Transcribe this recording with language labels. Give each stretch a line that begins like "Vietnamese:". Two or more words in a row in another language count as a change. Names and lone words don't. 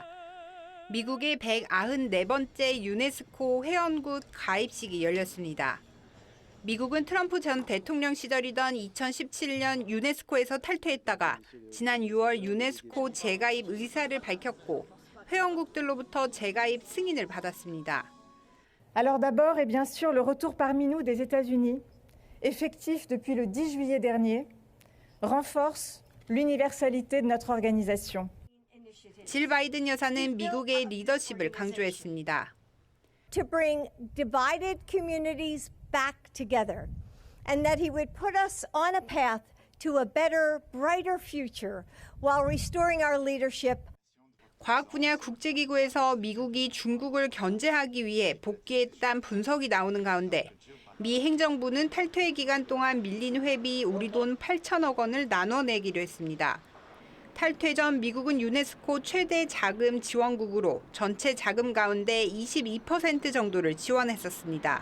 Korean: 미국의 194번째 유네스코 회원국 가입식이 열렸습니다. 미국은 트럼프 전 대통령 시절이던 2017년 유네스코에서 탈퇴했다가 지난 6월 유네스코 재가입 의사를 밝혔고 회원국들로부터 재가입 승인을 받았습니다.
French: Alors d'abord, bien sûr, le retour parmi nous des États-Unis, effectif depuis le 10 juillet dernier, renforce l'universalité de notre organisation.
Korean: 질 바이든 여사는 미국의 리더십을 강조했습니다.
English: to bring divided communities back together, and that he would put us on a path to a better, brighter future while restoring our leadership.
Korean: 과학 분야 국제기구에서 미국이 중국을 견제하기 위해 복귀했다는 분석이 나오는 가운데 미 행정부는 탈퇴 기간 동안 밀린 회비 우리 돈 8천억 원을 나눠내기로 했습니다. 탈퇴 전 미국은 유네스코 최대 자금 지원국으로 전체 자금 가운데 22% 정도를 지원했었습니다.